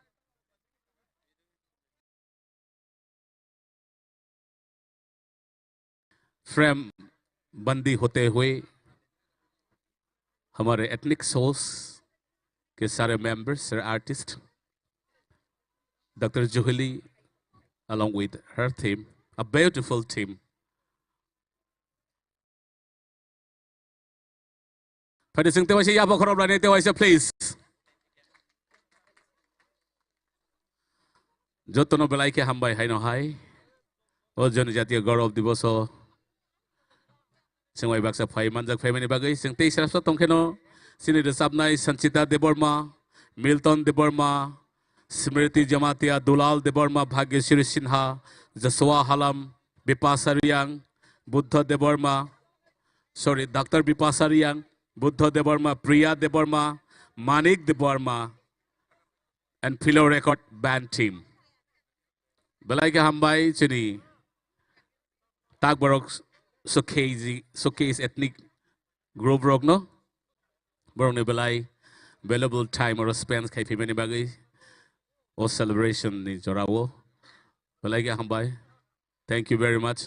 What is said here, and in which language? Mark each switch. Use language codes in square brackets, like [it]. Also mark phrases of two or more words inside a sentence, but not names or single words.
[hi] फ्रेम बंदी होते हुए हमारे [en] ethnic souls [hi] के सारे मेंबर्स सारे आर्टिस्ट Dr. [en] Johili along with her team, a beautiful team. [trp] Padising tewasi yabo khorob lani tewasi please. Jotono belai ke hambai hai no hai. O जनजातीय गौरव दिवस हो Singway baksa phai manjak family bagai sing tei sarapsa tongkheno sini resapnai Sanchita Deborma, Milton Deborma, Smriti Jamatia, Dulal Deborma, Bhagyashri Sinha, Jaswa Halam, Bipasa Riang, Buddha Deborma, sorry, Dr. Bipasa Riang, Buddha Deborma, Priya Deborma, Manik Deborma, [en] and Pillow Record Band Team. [trp] Belai ke hambai sini tak borok [en] showcase ethnic group rock [trp] no borong ne belai [en] valuable time [trp] or spend kai phimani bagai o celebration ni jorawo belai ke hambai. [en] Thank you very much.